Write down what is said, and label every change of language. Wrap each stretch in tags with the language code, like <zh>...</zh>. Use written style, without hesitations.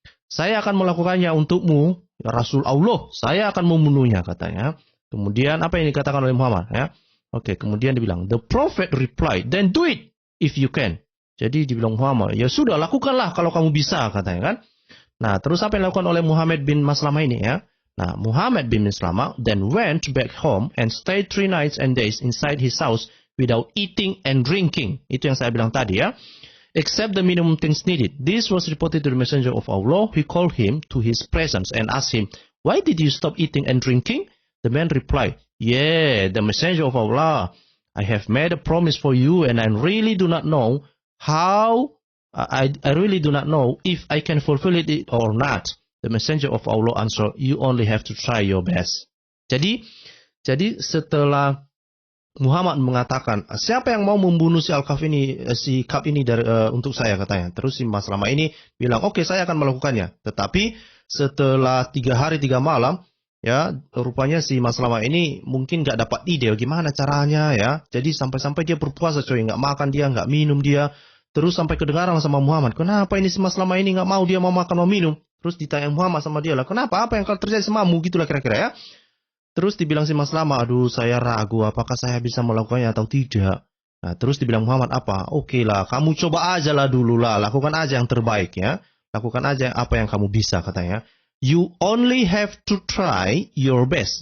<id>Saya akan melakukannya untukmu, ya Rasul Allah, saya akan membunuhnya, katanya. Kemudian apa yang dikatakan oleh Muhammad ya? Oke, kemudian dibilang,</id> <en>the prophet replied, then do it if you can.</en> <id>Jadi dibilang Muhammad, ya sudah, lakukanlah kalau kamu bisa, katanya kan. Nah, terus apa yang dilakukan oleh Muhammad bin Maslamah ini ya?</id> <en>Nah, Muhammad bin Maslamah then went back home and stayed 3 nights and days inside his house without eating and drinking.</en> <id>Itu yang saya bilang tadi ya.</id> <en>Except the minimum things needed. This was reported to the messenger of Allah. He called him to his presence and asked him, why did you stop eating and drinking? The man replied, yeah, the messenger of Allah, I have made a promise for you and I really do not know how, I really do not know if I can fulfill it or not. The messenger of Allah answered, you only have to try your best.</en> <id>Jadi setelah Muhammad mengatakan, siapa yang mau membunuh si Ka'ab ini untuk saya, katanya. Terus si Maslamah ini bilang, oke, saya akan melakukannya. Tetapi setelah 3 hari 3 malam, ya, rupanya si Maslamah ini mungkin nggak dapat ide gimana caranya ya. Jadi sampai-sampai dia berpuasa, coy, nggak makan dia, nggak minum dia. Terus sampai kedengaran sama Muhammad, kenapa ini si Maslamah ini nggak mau, dia mau makan mau minum. Terus ditanya Muhammad sama dia lah, kenapa, apa yang terjadi semamu, gitulah kira-kira ya. Terus dibilang si Maslamah, aduh saya ragu apakah saya bisa melakukannya atau tidak. Nah, terus dibilang Muhammad apa? Oke lah, kamu coba aja lah dulu lah, lakukan aja yang terbaik ya. Lakukan aja apa yang kamu bisa, katanya.</id> <en>You only have to try your best.</en>